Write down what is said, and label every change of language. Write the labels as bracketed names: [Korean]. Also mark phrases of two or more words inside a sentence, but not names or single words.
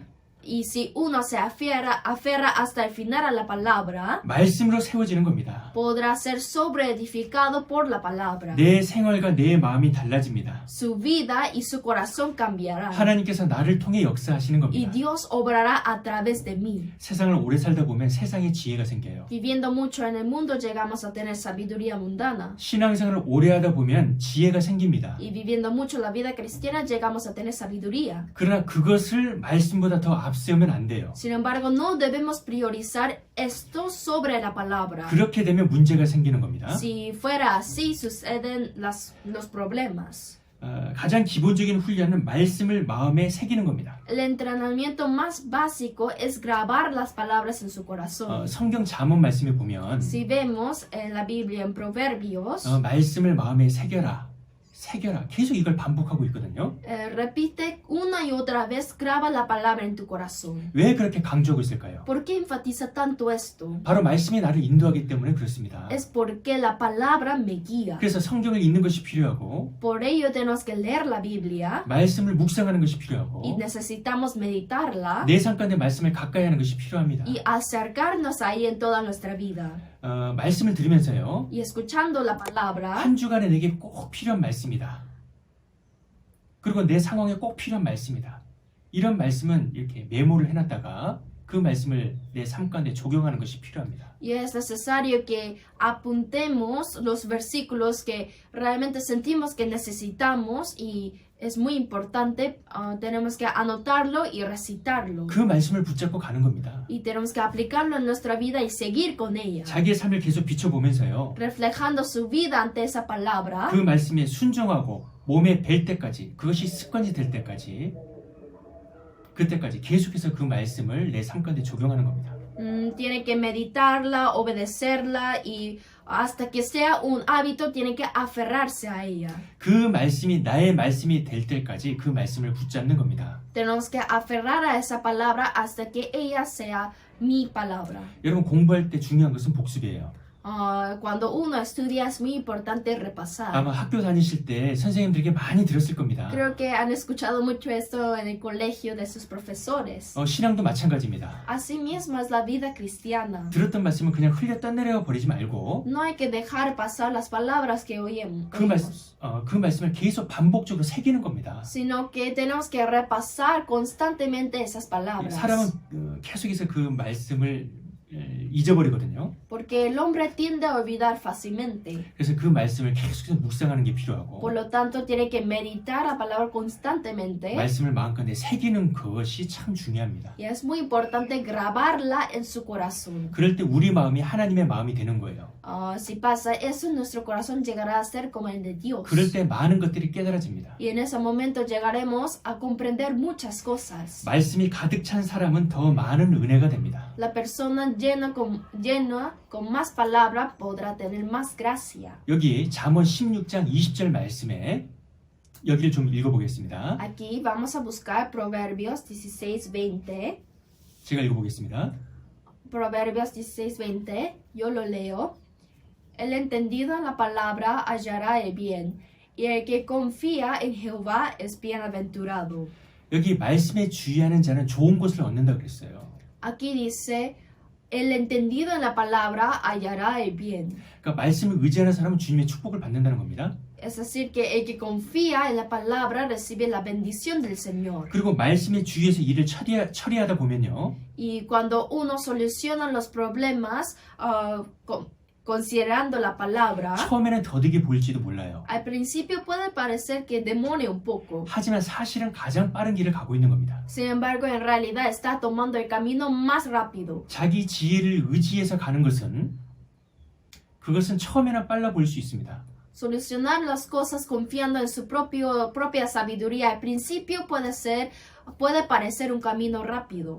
[Spanish] Y si uno se aferra hasta el final a la palabra, [Korean] 말씀으로 세워지는 겁니다. [Spanish] podrá ser sobreedificado por la palabra. [Korean] 내 생활과 내 마음이 달라집니다. [Spanish] Su vida y su corazón cambiarán. [Korean] 하나님께서 나를 통해 역사하시는 [Spanish] Y [Korean] 겁니다. [Spanish] Dios obrará a través de mí. [Korean] 세상을 오래 살다 보면 세상에 지혜가 생겨요. [Spanish] Viviendo mucho en el mundo llegamos a tener sabiduría mundana. [Korean] 신앙생활을 오래 하다 보면 지혜가 생깁니다. [Spanish] Y viviendo mucho la vida cristiana llegamos a tener sabiduría. [Korean] 그러나 그것을 말씀보다 더 앞세우면 안 돼요. [Spanish] Sin embargo, no debemos priorizar esto sobre la palabra. [Korean] 그렇게 되면 문제가 생기는 겁니다. [Spanish] Si fuera así, suceden los problemas. [Korean] 가장 기본적인 훈련은 말씀을 마음에 새기는 겁니다. [Spanish] El entrenamiento más básico es grabar las palabras en su corazón. [Korean] 성경 잠언 말씀에 보면 [Spanish] Si vemos en la Biblia, en Proverbios, [Korean] 말씀을 마음에 새겨라. 계속 이걸 반복하고 있거든요. [Spanish] repite una y otra vez, graba la palabra en tu corazón. [Korean] 왜 그렇게 강조하고 있을까요? [Spanish] ¿Por qué enfatiza tanto esto? [Korean] 바로 말씀이 나를 인도하기 때문에 그렇습니다. [Spanish] Es porque la palabra me guía. [Korean] 그래서 성경을 읽는 것이 필요하고 [Spanish] Por ello tenemos que leer la Biblia [Korean] 말씀을 묵상하는 것이 [Spanish] y [Korean] 필요하고 [Spanish] necesitamos meditarla [Korean] 내 삶 가운데 말씀을 가까이 하는 것이 필요합니다. [Spanish] y acercarnos ahí en toda nuestra vida. [Korean] 말씀을 들으면서요. [Spanish] Y escuchando la palabra, [Korean] 한 주간에 내게 꼭 필요한 말씀이다. 그리고 내 상황에 꼭 필요한 말씀이다. 이런 말씀은 이렇게 메모를 해놨다가 그 말씀을 내 삶 가운데 적용하는 것이 필요합니다. [Spanish] y es necesario que apuntemos los versículos que realmente sentimos que necesitamos y es muy importante, tenemos que anotarlo y recitarlo. [Korean] 그 말씀을 붙잡고 가는 겁니다. [Spanish] Y tenemos que aplicarlo en nuestra vida y seguir con ella. [Korean] 자기의 삶을 계속 비춰보면서요. [Spanish] Reflejando su vida ante esa palabra. [Korean] 그 말씀에 순종하고 몸에 뵐 때까지 그것이 습관이 될 때까지 그때까지 계속해서 그 말씀을 내 삶 가운데 적용하는 겁니다. [Spanish] Tiene que meditarla, obedecerla y hasta que sea un hábito tiene que aferrarse a ella. [Korean] 그 말씀이 나의 말씀이 될 때까지 그 말씀을 붙잡는 겁니다. [Spanish] Tenemos que aferrar a esa palabra hasta que ella sea mi palabra. [Korean] 여러분 공부할 때 중요한 것은 복습이에요. [Spanish] Cuando uno estudia es muy importante repasar. [Korean] 아마 학교 다니실 때 선생님들에게 많이 들었을 겁니다. [Spanish] Creo que han escuchado mucho esto en el colegio de sus profesores. [Korean] 신앙도 마찬가지입니다. [Spanish] Asimismo es la vida cristiana. [Korean] 들었던 말씀은 그냥 흘려 떠내려 버리지 말고 [Spanish] No hay que dejar pasar las palabras que oímos. [Korean] 그 말씀을 계속 반복적으로 새기는 겁니다. [Spanish] Sino que tenemos que repasar constantemente esas palabras. [Korean] 사람은 계속해서 그 말씀을 잊어버리거든요. [Spanish] Porque el hombre tiende a olvidar fácilmente. [Korean] 그래서 그 말씀을 계속해서 묵상하는 게 필요하고 [Spanish] Por lo tanto, tiene que meditar la palabra constantemente. [Korean] 말씀을 마음가운데 새기는 것이 참 중요합니다. [Spanish] Y es muy importante grabarla en su corazón. [Korean] 그럴 때 우리 마음이 하나님의 마음이 되는 거예요. [Spanish] Si pasa eso, nuestro corazón llegará a ser como el de Dios. [Korean] 그럴 때 많은 것들이 깨달아집니다. [Spanish] Y en ese momento llegaremos a comprender muchas cosas. [Korean] 말씀이 가득 찬 사람은 더 많은 은혜가 됩니다. [Spanish] La persona llena con más palabra podrá tener más gracia. [Korean] 여기 잠언 16장 20절 말씀에 여기를 좀 읽어보겠습니다. [Spanish] Aquí vamos a buscar Proverbios 16:20. [Korean] 제가 읽어보겠습니다. [Spanish] Proverbios 16:20. Yo lo leo. El entendido en la palabra hallará el bien, y el que confía en Jehová es bienaventurado. [Korean] 여기 말씀에 주의하는 자는 좋은 것을 얻는다 그랬어요. [Spanish] Aquí dice, el entendido en la palabra hallará el bien. [Korean] 그러니까 말씀을 의지하는 사람은 주님의 축복을 받는다는 겁니다. [Spanish] Es decir, que el que confía en la palabra recibe la bendición del Señor. [Korean] 그리고 말씀의 주위에서 일을 처리하다 보면요. [Spanish] Y cuando uno soluciona los problemas considerando la palabra, [Korean] 처음에는 더디게 보일지도 몰라요. [Spanish] al principio puede parecer que demore un poco. [Korean] 하지만 사실은 가장 빠른 길을 가고 있는 겁니다. [Spanish] Sin embargo, en realidad está tomando el camino más rápido. [Korean] 자기 지혜를 의지해서 가는 그것은 처음에는 빨라 보일 수 있습니다. [Spanish] Solucionar las cosas confiando en su propia sabiduría al principio puede parecer un camino rápido.